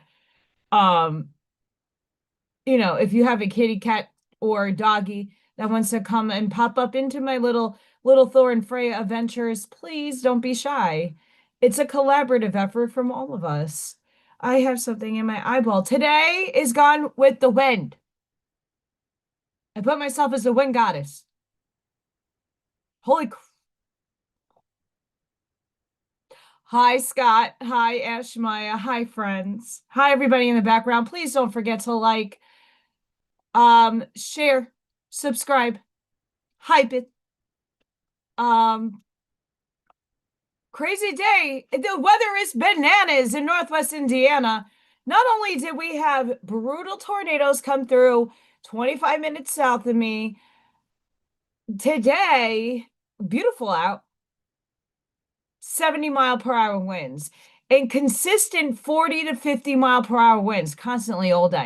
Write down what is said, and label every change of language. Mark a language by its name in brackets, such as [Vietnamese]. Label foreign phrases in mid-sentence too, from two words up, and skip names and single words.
[English] Um, if you have a kitty cat or a doggy that wants to come and pop up into my little Thor and Freya adventures, please don't be shy. It's a collaborative effort from all of us. I have something in my eyeball. Today is Gone with the Wind. I put myself as the wind goddess. Holy. Hi, Scott. Hi, Ashmaya. Hi, friends. Hi, everybody in the background. Please don't forget to like, share, subscribe, hype it. Um, Crazy day. The weather is bananas in Northwest Indiana. Not only did we have brutal tornadoes come through 25 minutes south of me today, beautiful out, 70-mile-per-hour winds, and consistent 40 to 50-mile-per-hour winds constantly all day.